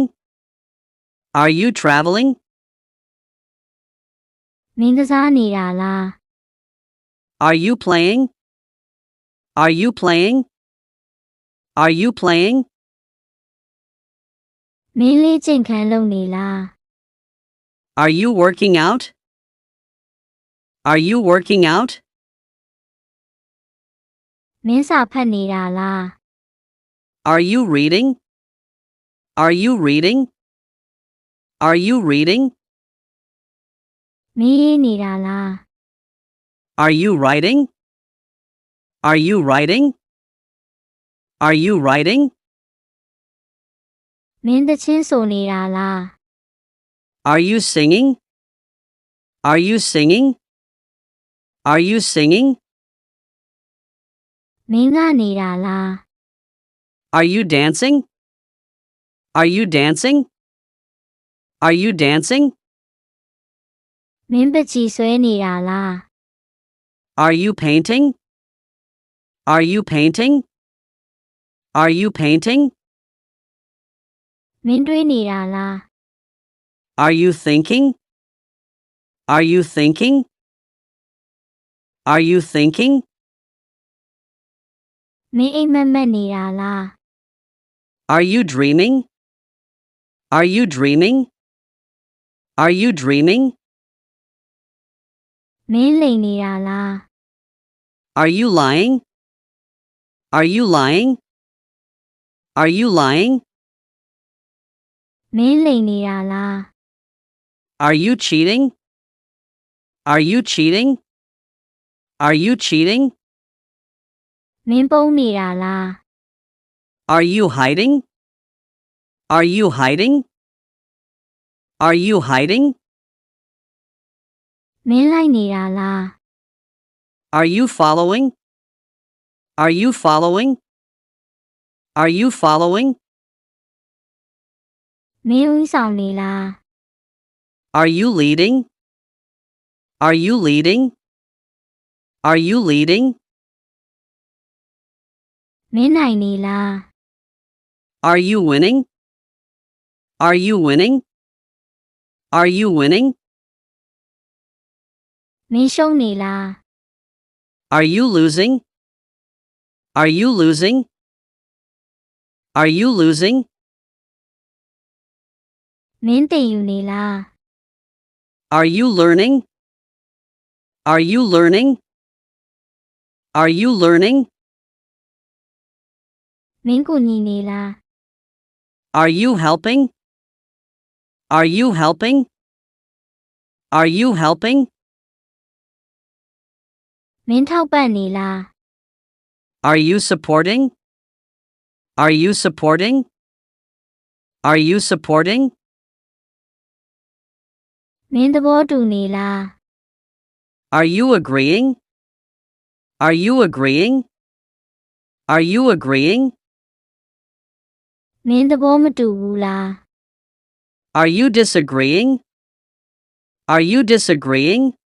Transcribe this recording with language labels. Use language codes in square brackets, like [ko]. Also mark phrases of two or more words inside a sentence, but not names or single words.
[en] Are you traveling? [my] မင်းကစားနေတာလား [en] Are you playing? Are you playing? Are you playing? [my] မင်းလေးကျင့်ခန်းလုပ်နေလား [en] Are you working out? Are you working out? [my] မင်းစာဖတ်နေတာလား [en] Are you reading? Are you reading? Are you reading? [my] မင်းရေးနေတာလား [en] Are you writing? Are you writing? Are you writing? [my] မင်းသချင်းဆိုနေတာလား [en] Are you singing? Are you singing? Are you singing? [my] မင်းကနေတာလား [en] Are you dancing? Are you dancing? Are you dancing? [my] မင်းပချီဆွဲနေတာလား [en] Are you painting? Are you painting? Are you painting? [my] မင်းတွေးနေတာလား [en] Are you thinking? Are you thinking? Are you thinking? [my] မင်းအိမ်မက်မက်နေတာလား [en] Are you dreaming? Are you dreaming? Are you dreaming? [my] မင်းလိမ်နေတာလား [en] Are you lying? Are you lying? Are you lying? [my] မင်းလိမ်နေတာလား [en] Are you cheating? Are you cheating? Are you cheating? [my] မင်းပုံနေတာလား [en] Are you hiding? Are you hiding? Are you hiding? [my] မင်းလိုက်နေတာလား [en] Are you following? Are you following? Are you following? [my] မင်းဦးဆောင်နေလား [en] Are you leading? Are you leading? Are you leading? [my] မင်းနိုင်နေလား [en] Are you winning? Are you winning? Are you winning? [my] မင်းရှုံးနေလား [en] Are you losing? Are you losing? Are you losing? [my] မင်းတင်ယူနေလား [en] Are you learning? Are you learning? Are you learning? [my] မင်းကူညီနေလား [en] Are you helping? Are you helping? Are you helping? [my] မင်းထောက်ပံ့နေလား [en] Are you supporting? Are you supporting? Are you supporting? [my] မင်းသဘောတူနေလား [en] Are you agreeing? Are you agreeing? Are you agreeing? [my] မင်းသဘောမတူဘူးလား [en] Are you disagreeing? Are you disagreeing?